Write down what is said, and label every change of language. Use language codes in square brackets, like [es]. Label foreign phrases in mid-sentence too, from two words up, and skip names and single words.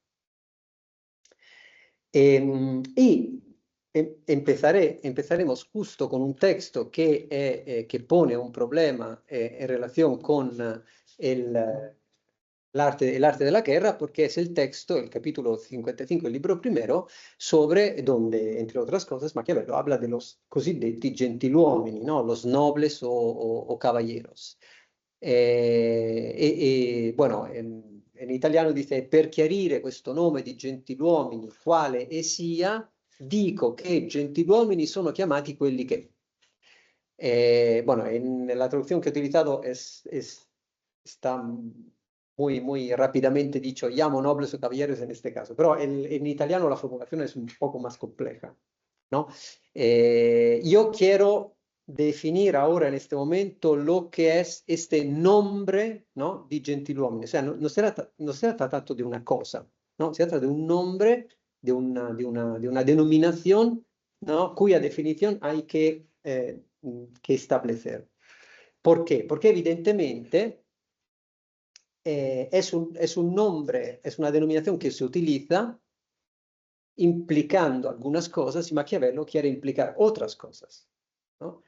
[es] Y empezaremos justo con un texto que pone un problema en relación con el arte de la guerra, porque es el texto, el capítulo 55 del libro primero, sobre donde, entre otras cosas, Maquiavelo habla de los [it] cosiddetti gentiluomini, [es] ¿no? Los nobles o caballeros. Bueno, [it] in italiano dice per chiarire questo nome di gentiluomini, quale e sia, dico che gentiluomini sono chiamati quelli che. [es] Bueno, en la traducción que he utilizado está muy rápidamente dicho, llamo nobles o caballeros en este caso, pero en italiano la formulación es un poco más compleja, ¿no? Yo quiero definir ahora en este momento lo que es este nombre, ¿no? [it] Di gentiluomini, [es] o sea, no se trata tanto de una cosa, ¿no? Se trata de un nombre, de una denominación, ¿no? Cuya definición hay que establecer. ¿Por qué? Porque evidentemente es un nombre, es una denominación que se utiliza implicando algunas cosas y Maquiavelo quiere implicar otras cosas, ¿no?